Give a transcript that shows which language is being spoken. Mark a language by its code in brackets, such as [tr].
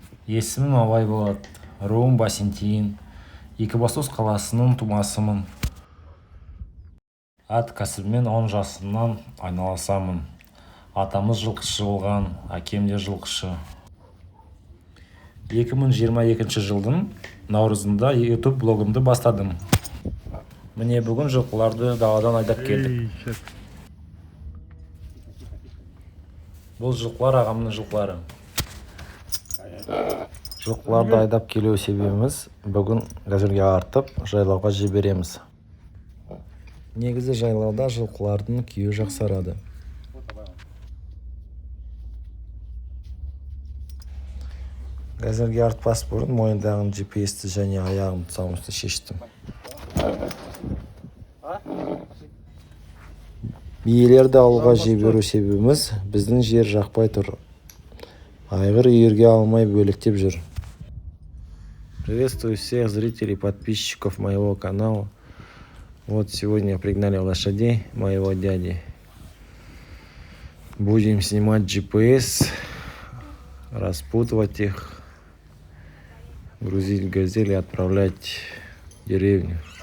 [kk] Есімім Абай болады, руым Басентин, Екібастұз қаласының тумасымын. Ат кәсібімен 10 жасымнан айналысамын. Атамыз жылқышы болған, әкем де жылқышы. 2022 жылдың наурызында YouTube блогымды бастадым. Міне бүгін жылқыларды даладан айдап келдік. Бұл жылқылар ағамның жылқылары. Жылқыларды айдап келу себебіміз бүгін газельге артып жайлауға жібереміз. Негізі жайлауда жылқылардың күйі жақсарады. Газельге артпас бұрын мойындағым GPS-ті және аяғым тұсаумысты шештім. Биелерді ауылға жіберу себебіміз біздің жер жақпай тұр. Айғыр үйірге алмай бөліктеп жүр. [ru] Приветствую всех зрителей и подписчиков моего канала. Вот сегодня пригнали лошадей моего дяди. Будем снимать GPS, распутывать их, грузить в газель и отправлять в деревню.